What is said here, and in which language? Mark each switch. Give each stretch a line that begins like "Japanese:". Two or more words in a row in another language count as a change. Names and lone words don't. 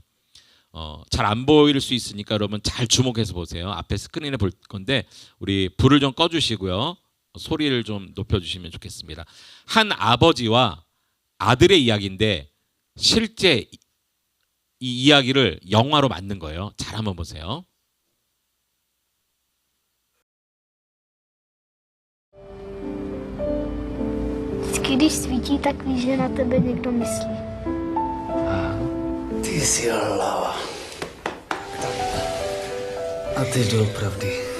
Korean: 잘 안 보일 수 있으니까 여러분 잘 주목해서 보세요. 앞에 스크린에 볼 건데 우리 불을 좀 꺼주시고요. 소리를 좀 높여주시면 좋겠습니다. 한 아버지와 아들의 이야기인데 실제 이 이야기를 영화로 만든 거예요. 잘 한번 보세요.
Czech: Vždycky, když svítí, tak víš, že na tebe někdo myslí. Ty jsi hlava. A ty doopravdy.